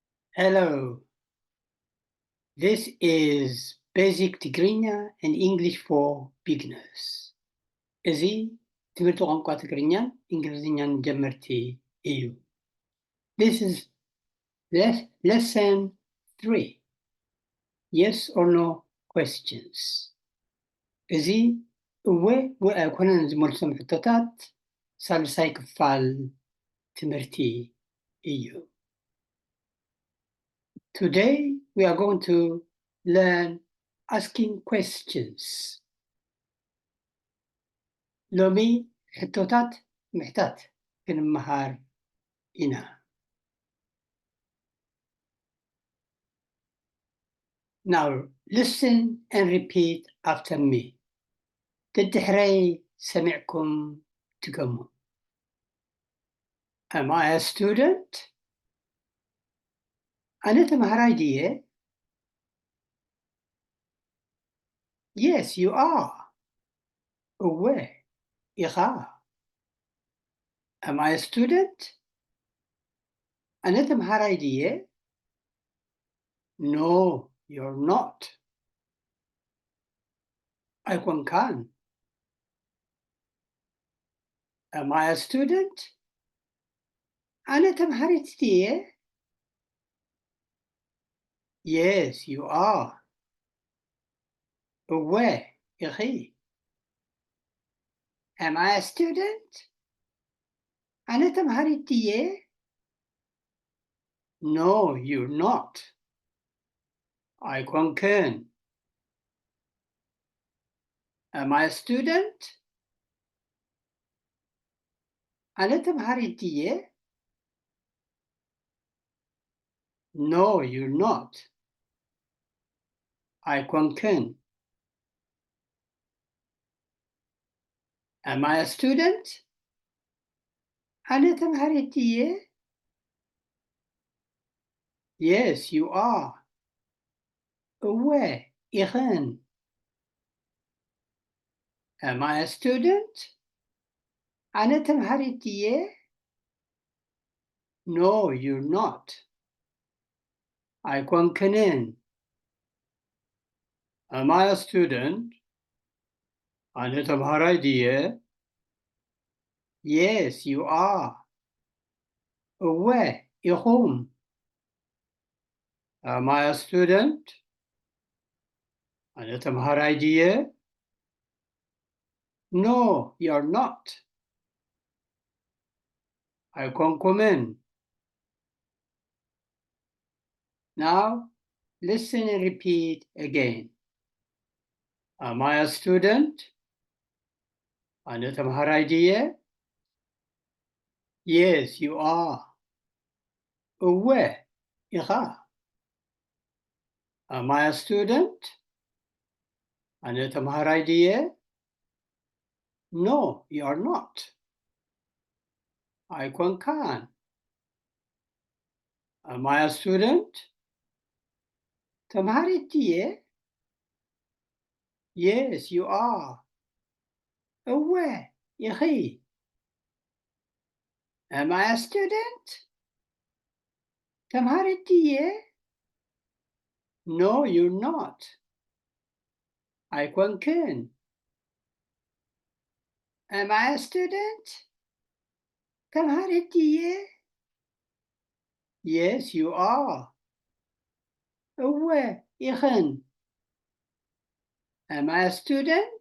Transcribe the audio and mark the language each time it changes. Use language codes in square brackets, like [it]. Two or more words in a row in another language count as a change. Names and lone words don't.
[en] Hello, this is Basic Tigrinya and English for Beginners. [ti] እዚ ትምህርቲ ቋንቋ ትግርኛን እንግሊዝኛን ጀመርቲ እዩ። [en] This is lesson 3. Yes or no questions. [ti] እዚ እወ ወይ ኣይኮነን ዝመልሶም ሕቶታት ሳልሳይ ክፋል ትምህርቲ እዩ። [en] Today we are going to learn asking questions. [ti] ሎሚ ሕቶታት ምሕታት ክንመሃር ኢና። [en] Now listen and repeat after me. [ti] ድድሕረይ ሰሚዕኩም ትገሙ. [en] Am I a student? [ti] ኣነ ተምሃራይ ድየ? [en] Yes, you are. [ti] እወ ኢኻ? [en] Am I a student? ኣነ ተምሃራይ ድየ? No, you're not. ኣይኮንካን? Am I a student? [ti] ኣነ ተምሃሪት ድየ? [en] Yes, you are. [ti] እወ ኢኺ? [en] Am I a student? [ti] ኣነ ተምሃሪት ድየ? [en] No, you're not. ኣይኮንክን? Am I a student? [ti] ኣነ ተምሃሪት ድየ? [en] No, you're not. ኣይኮንክን? Am I a student? [ti] ኣነ ተምሃሪት ድየ? [en] Yes, you are. [ti] እወ ኢኽን? [en] Am I a student? [ti] ኣነ ተምሃሪት ድየ? [en] No, you're not. ኣይኮንክንን? Am I a student? [ti] ኣነ ተምሃራይ ድየ? [en] Yes, you are. [ti] እወ ኢኹም? [en] Am I a student? [ti] ኣነ ተምሃራይ ድየ? [en] No, you're not. [ti] ኣይኮንኩምን? [en] Now, listen and repeat again. Am I a student? [ti] ኣነ ተምሃራይ ድየ? [en] Yes, you are. [ti] እወ ኢኻ? [en] Am I a student? [ti] ኣነ ተምሃራይ ድየ? [en] No, you're not. ኣይኮንካን? Am I a student? [ti] ተምሃሪት ድየ? [en] Yes, you are. [ti] እወ ኢኺ? [en] Am I a student? [ti] ተምሃሪት ድየ? [en] No, you're not. ኣይኮንክን? Am I a student? [ti] ተምሃሪት ድየ? [en] Yes, you are. [ti] እወ ኢኽን? [en] Am I a student?